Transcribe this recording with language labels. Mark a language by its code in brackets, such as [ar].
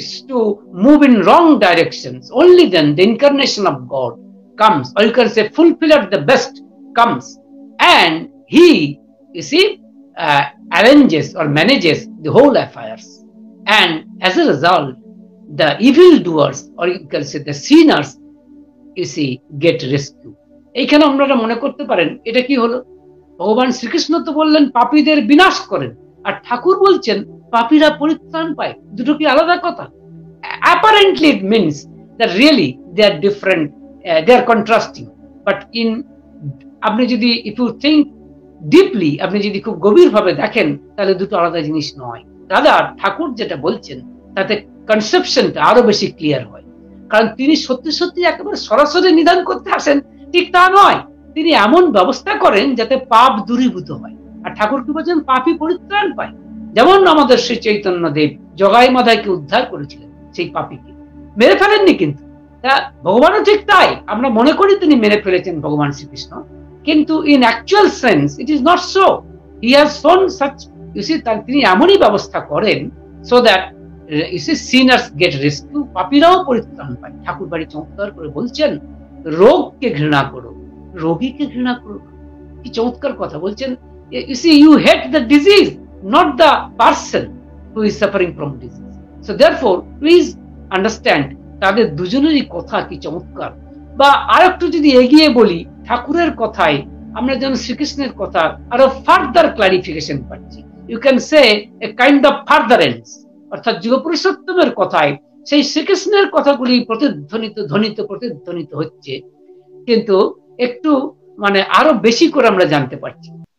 [en] to move in wrong directions, only then the incarnation of God comes, or you can say fulfiller the best comes, and he, you see, arranges or manages the whole affairs, and as a result the evil doers, or you can say the sinners, you see, get rescued. [bn] এইখানে আপনারা মনে করতে পারেন এটা কি হলো, ভগবান শ্রীকৃষ্ণ তো বললেন পাপীদের বিনাশ করেন, আর ঠাকুর বলছেন পাপীরা পরিত্রাণ পায়। দুটো কি আলাদা কথা? [en] Apparently it means that really they are different, they are contrasting, but in [bn] আপনি যদি [en] if you think deeply, [bn] আপনি যদি খুব গভীর ভাবে দেখেন তাহলে দুটো আলাদা জিনিস নয়। দাদা ঠাকুর যেটা বলছেন তাতে কনসেপশনটা আরো বেশি ক্লিয়ার হয়, কারণ তিনি সত্যি সত্যি একেবারে সরাসরি নিদান করতে আসেন ঠিক তা নয়, তিনি এমন ব্যবস্থা করেন যাতে পাপ দূরীভূত হয়। আর ঠাকুর কি বলছেন পাপী পরিত্রাণ পায়। যেমন আমাদের শ্রী চৈতন্য দেব জগাই মাধাইকে উদ্ধার করেছিলেন, সেই পাপীকে মেরে ফেলেননি, কিন্তু ভগবানও ঠিক তাই, আমরা মনে করি তিনি মেরে ফেলেছেন ভগবান শ্রীকৃষ্ণ, কিন্তু [en] In actual sense it is not so. He has shown such, you see, [bn] তিনি এমনই ব্যবস্থা করেন [en] so that you see sinners get rescue, [bn] পাপীরাও পরিত্রাণ পায়। ঠাকুর বাড়ি চমৎকার করে বলছেন রোগকে ঘৃণা করো, রোগীকে ঘৃণা করো। কি চমৎকার কথা বলছেন। [en] You see, you hate the disease, not the person who is suffering from disease. So therefore, please understand, [bn] তাদের দুজনেরই কথা কি চমৎকার। বা আরেকটু যদি এগিয়ে বলি, ঠাকুরের কথায় আমরা যেন শ্রীকৃষ্ণের কথা আরো ফার্দার ক্লারিফিকেশন পাচ্ছি। [en] you can say a kind of furtherance, [bn] অর্থাৎ যুগপুরুষোত্তমের কথায় সেই শ্রীকৃষ্ণের কথাগুলি প্রতিধ্বনিত হচ্ছে, কিন্তু একটু মানে আরো বেশি করে আমরা জানতে পারছি।